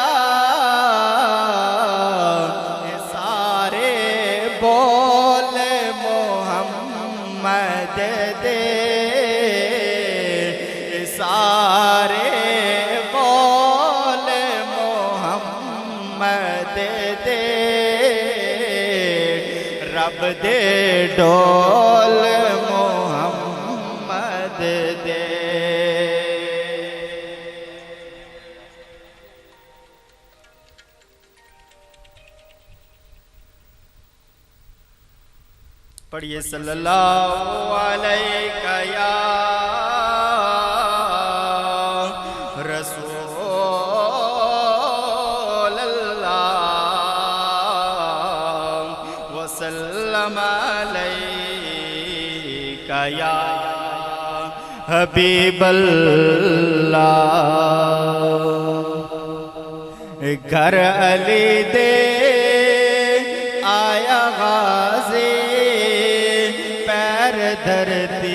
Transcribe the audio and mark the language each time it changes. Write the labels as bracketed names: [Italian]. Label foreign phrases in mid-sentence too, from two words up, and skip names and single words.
[Punjabi] ਸਾਰੇ ਬੋਲ ਮੁਹੰਮਦ ਦੇ, ਸਾਰੇ ਬੋਲ ਮੁਹੰਮਦ ਦੇ, ਰੱਬ ਦੇ ਡੋਲ ਮੁਹੰਮਦ ਦੇ। [Arabic] पढ़िए صلى الله عليه يا رسول الله وسلم عليك يا حبيب الله. [Punjabi] ਘਰ ਅਲੀ ਦੇ ਆਇਆ ਗ਼ਾਜ਼ੀ ਪੈਰ ਧਰਤੀ